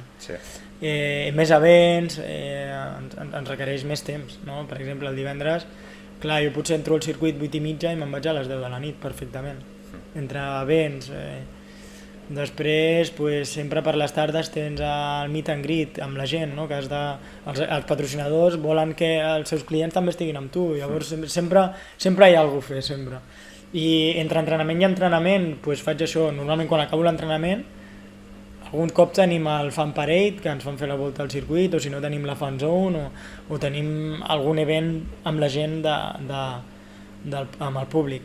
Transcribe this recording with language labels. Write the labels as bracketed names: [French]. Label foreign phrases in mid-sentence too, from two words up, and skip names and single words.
[Catalan] Sí. Més events, ens requereix més temps, no? Per exemple, el divendres, clar, jo potser entro al circuit 8:30 i me'n vaig a les 10 de la nit perfectament, entre events. Després, pues, sempre per les tardes tens el [English] meet and greet [Catalan] amb la gent, no? Que els patrocinadors volen que els seus clients també estiguin amb tu, llavors sempre hi ha alguna cosa a fer, sempre. I entre entrenament i entrenament pues, faig això, normalment quan acabo l'entrenament algun cop tenim el [English] fan parade, [Catalan] que ens fan fer la volta al circuit, o si no tenim la [English] fan zone, [Catalan] o tenim algun event amb la gent amb el públic.